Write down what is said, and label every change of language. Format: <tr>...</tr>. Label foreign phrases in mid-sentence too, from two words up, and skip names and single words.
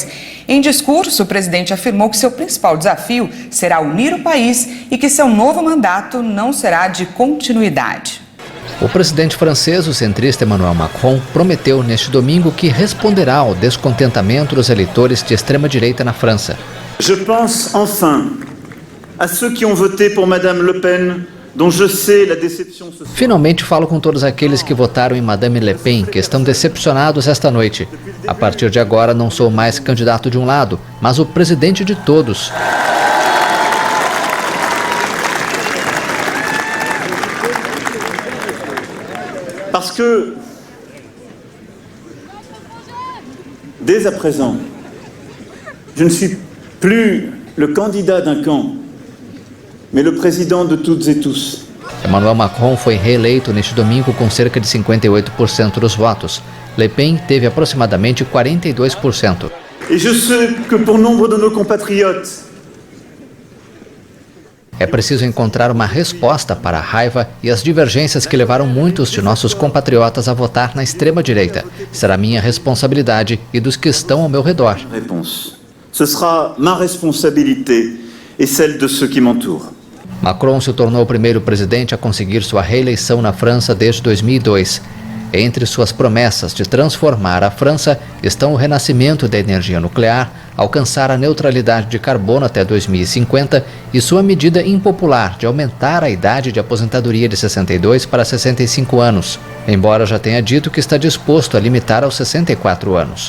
<pt>Em discurso, o presidente afirmou que seu principal desafio será unir o país e que seu novo mandato não será de continuidade. O presidente francês, o centrista Emmanuel Macron, prometeu neste domingo que responderá ao descontentamento dos eleitores de extrema-direita na França.</pt> <fr>Je pense enfin à ceux qui ont voté pour Madame Le Pen, dont je sais la déception sociale.</fr> <pt>Finalmente falo com todos aqueles que votaram em Madame Le Pen, que estão decepcionados esta noite. A partir de agora não sou mais candidato de um lado, mas o presidente de todos.</pt> <fr>Parce que, dès à présent, je ne suis plus le candidat d'un camp, mais le président de toutes et tous.</fr> <pt>Emmanuel Macron foi reeleito neste domingo com cerca de 58% dos votos. Le Pen teve aproximadamente 42%.</pt> <fr>Et je sais que pour nombre de nos compatriotes,</fr> <pt>é preciso encontrar uma resposta para a raiva e as divergências que levaram muitos de nossos compatriotas a votar na extrema-direita. Será minha responsabilidade e dos que estão ao meu redor.</pt> <fr>Ce sera ma responsabilité et celle de ceux qui m'entourent.</fr> <pt>Macron se tornou o primeiro presidente a conseguir sua reeleição na França desde 2002. Entre suas promessas de transformar a França estão o renascimento da energia nuclear, alcançar a neutralidade de carbono até 2050 e sua medida impopular de aumentar a idade de aposentadoria de 62 para 65 anos, embora já tenha dito que está disposto a limitar aos 64 anos.</pt>